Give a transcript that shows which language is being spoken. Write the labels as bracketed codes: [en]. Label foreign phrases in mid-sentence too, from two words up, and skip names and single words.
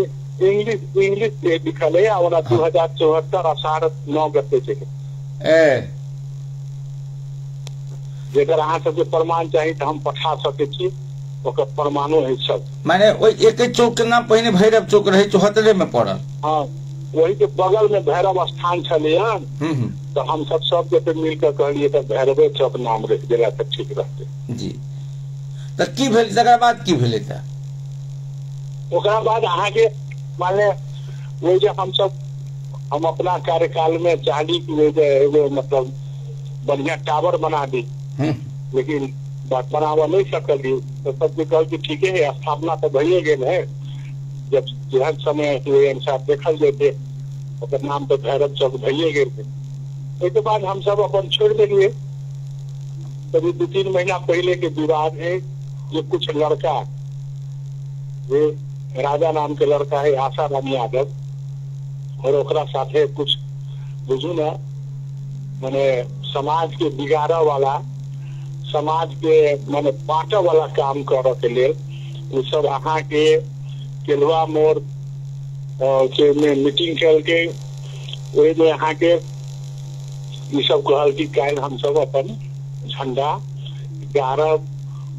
[mai] इंग्लिश से लिखल है और 2074 आषाढ़ 9 गते से जेकर अहाँ सबके प्रमाण चाहिए तो हम पठा सके छी, ओकर प्रमाणो है सब। माने एक चौक के नाम पहले भैरव चौक रहे 74 में पड़ल। हाँ वही के बगल में भैरव स्थान छले तो हम सब के मिलकर कहलिए तो भैरवे चौक नाम रख देला तो ठीक रहते जी। तो की भेल तकर बाद की भेले त ओकरा बाद अहाँ के माने वही जो हम अपना कार्यकाल में चाहली कि मतलब बढ़िया टावर बना दी, लेकिन बनावा नहीं सकली। तो सबके कह कि ठीक है स्थापना तो भइए गेल है, जब जेहन समय अनुसार देखल जेते ओकर नाम तो भैरव चौक भइए गेल है। उसके बाद हम सब अपन छोड़ दिए। कभी 2-3 महीना पहले के विवाद है जो कुछ लड़का ये राजा नाम के लड़का है आसाराम यादव और ओकरा साथे कुछ बुझू ना माने समाज के बिगाड़ा वाला समाज के माने बांटा वाला काम करे के लिए वो सब अहाँ के केलवा मोड़ के में मीटिंग करके वही में अहाँ के ये सब कहल कि काल हम सब अपन झंडा गारब।